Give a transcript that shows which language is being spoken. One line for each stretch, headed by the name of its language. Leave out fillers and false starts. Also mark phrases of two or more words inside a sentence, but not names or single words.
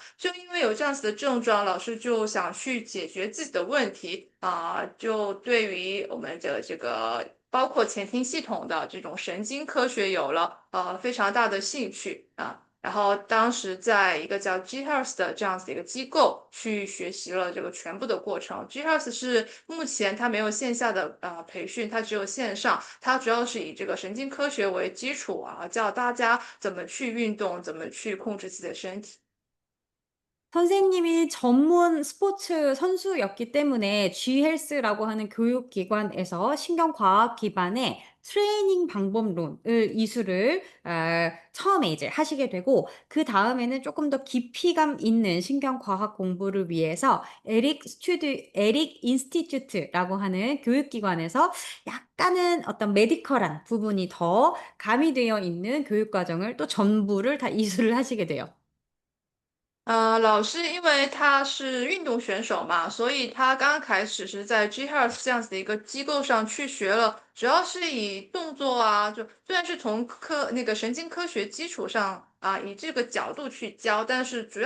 Chinese: 就因为有这样子的症状，老师就想去解决自己的问题就对于我们的这个包括前庭系统的这种神经科学有了非常大的兴趣然后当时在一个叫 G Health 的这样子的一个机构去学习了这个全部的过程。G Health 是目前它没有线下的培训，它只有线上，它主要是以这个神经科学为基础教大家怎么去运动，怎么去控制自己的身体。
Korean: 선생님이 전문 스포츠 선수였기 때문에 G헬스라고 하는 교육기관에서 신경과학 기반의 트레이닝 방법론을 이수를 처음에 이제 하시게 되고 그 다음에는 조금 더 깊이감 있는 신경과학 공부를 위해서 에릭 인스티튜트라고 하는 교육기관에서 약간은 어떤 메디컬한 부분이 더 가미되어 있는 교육과정을 또 전부를 다 이수를 하시게 돼요.
Chinese: 老师因为他是运动选手嘛，所以他刚刚开始是在 G Health 这样子的一个机构上去学了，主要是以动作就虽然是从那个神经科学基础上以这个角度去教，但是主